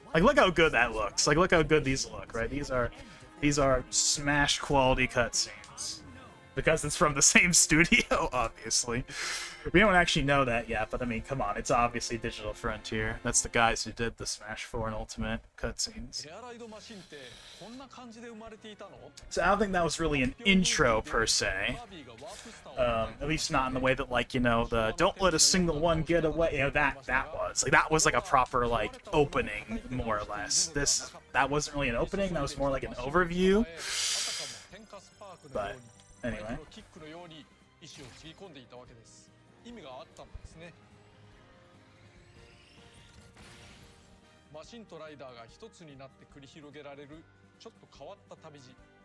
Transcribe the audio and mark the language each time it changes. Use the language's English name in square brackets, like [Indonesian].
[English] Like, look how good that looks. Like, look how good these look, right? These are Smash quality cutscenes. Because it's from the same studio, obviously. We don't actually know that yet, but I mean, come on, it's obviously Digital Frontier. That's the guys who did the Smash 4 and Ultimate cutscenes. [Japanese] エアライドマシンってこんな感じで生まれていたの？ [English] So I don't think that was really an intro per se. [Japanese] カービィがワープスターを [English] At least not in the way that, like, you know, the don't let a single one get away, you know, that was like a proper, like, opening, more or less. That wasn't really an opening, that was more like an overview. [Japanese] あたかも天下スパークのように [English] But anyway. [Japanese] 相手のキックのように意志をつぎ込んでいたわけです。意味があったんですね。マシンとライダーが一つになって繰り広げられるちょっと変わった旅路。